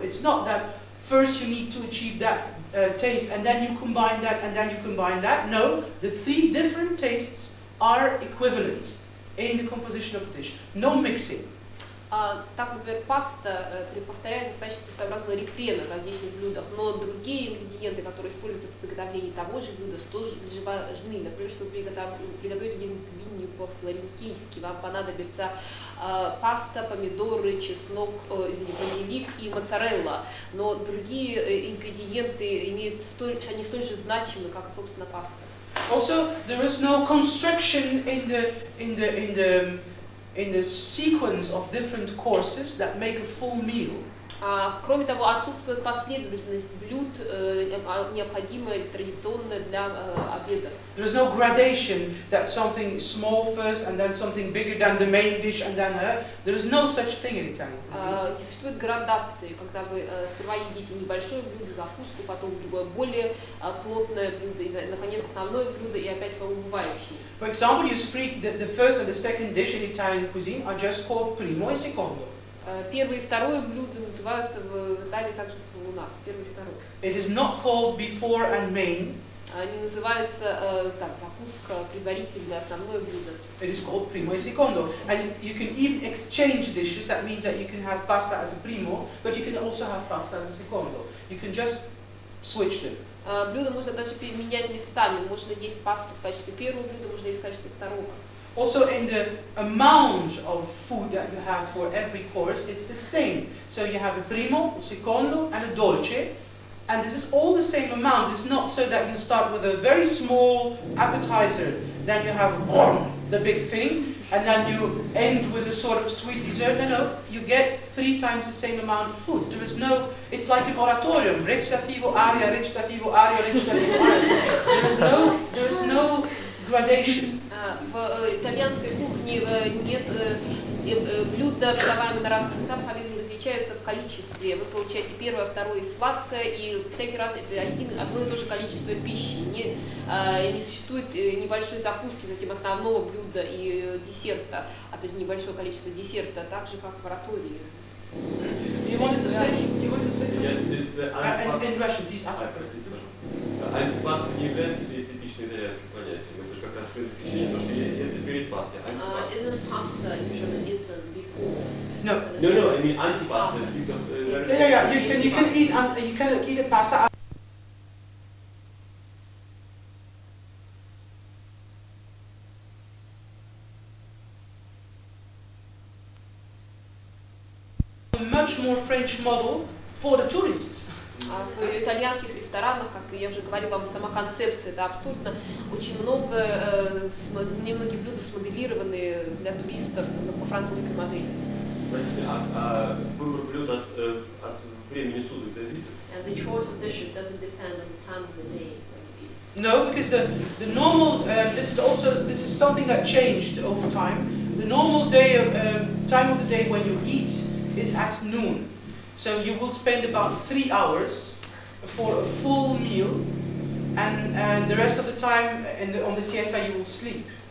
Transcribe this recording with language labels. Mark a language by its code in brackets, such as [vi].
[en] It's not that first you need to achieve that taste, and then you combine that, and then you combine that. No, the 3 different tastes are equivalent in the composition of the dish. No mixing. [ru] Так, например, паста повторяет достаточно своеобразного рефрена в различных блюдах, но другие ингредиенты, которые используются при приготовлении того же блюда, тоже важны. Например, чтобы приготовить лингвини по-флорентийски, вам понадобится паста, помидоры, чеснок, базилик и моцарелла, но другие ингредиенты они столь же значимы, как, собственно, паста. [en] Also, there is no construction in the sequence of different courses that make a full meal. [ru] Кроме того, отсутствует последовательность блюд, необходимая или традиционная для обеда. [en] There is no gradation that something is small first and then something bigger than the main dish and then there is no such thing in Italian cuisine. [ru] Не существует градации, когда вы сперва едите небольшое блюдо, закуску, потом другое более плотное блюдо, и, наконец, основное блюдо, и опять убывающее. [en] For example, you speak the first and the second dish in Italian cuisine are just called primo e secondo. [ru] Первое и второе блюдо называются в Италии так же, как у нас. Первое и второе. [en] It is not called before and main. [ru] Они называются закуска, предварительное, основное блюдо. [en] It is called primo e secondo. And you can even exchange dishes. That means that you can have pasta as a primo, but you can also have pasta as a secondo. You can just switch them. [ru] Блюдо можно даже менять местами. Можно есть пасту в качестве первого блюда, можно есть в качестве второго. [en] Also in the amount of food that you have for every course, it's the same. So you have a primo, a secondo, and a dolce. And this is all the same amount. It's not so that you start with a very small appetizer, then you have the big thing, and then you end with a sort of sweet dessert. No, you get 3 times the same amount of food. There is no, it's like an oratorium. [it] Recitativo, aria, recitativo, aria, recitativo, aria. [en] There is no gradation. [ru] В итальянской кухне нет блюда, подаваемые на разных этапах, они различаются в количестве. Вы получаете первое, второе сладкое, и всякий раз одно и то же количество пищи. Не существует небольшой закуски, затем основного блюда и десерта, опять же небольшое количество десерта, так же как в оратории. [en] You wanted to say something? Yes, in Russian, please ask a question. [ru] Антипаста не является ли типичным итальянским понятием? Это же как раз впечатление, потому что если перед пастой [en] Isn't pasta usually eaten before? No. No, I mean antipasta. Yeah. You can eat a pasta. A much more French model for the tourists. [ru] В итальянских ресторанах, как я уже говорила вам, сама концепция, это абсурдно. Очень многие блюда смоделированы для туристов по французской модели. Простите, выбор блюд от времени суток зависит? [en] And the choice of dishes doesn't depend on the time of the day when you eat. No, because the normal this is something that changed over time. The normal time of the day when you eat is at noon. So you will spend about 3 hours for a full meal, and the rest of the time on the siesta you will sleep.